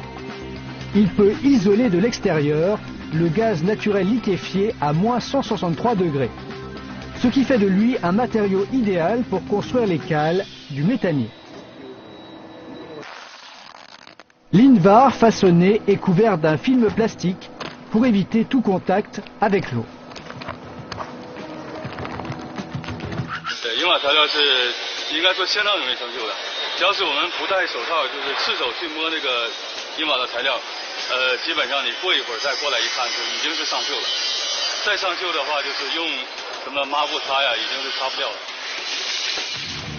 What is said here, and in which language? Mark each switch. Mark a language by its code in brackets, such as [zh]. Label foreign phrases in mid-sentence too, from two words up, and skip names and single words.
[fr] Il peut isoler de l'extérieur le gaz naturel liquéfié à moins 163 degrés, ce qui fait de lui un matériau idéal pour construire les cales du méthanier. L'Invar façonné est couvert d'un film plastique pour éviter tout contact avec l'eau. [zh] 银瓦材料是应该说相当容易生锈的，只要是我们不戴手套，就是赤手去摸那个银瓦的材料，基本上你过一会儿再过来一看，就已经是上锈了。再上锈的话，就是用什么抹布擦呀，已经是擦不掉了。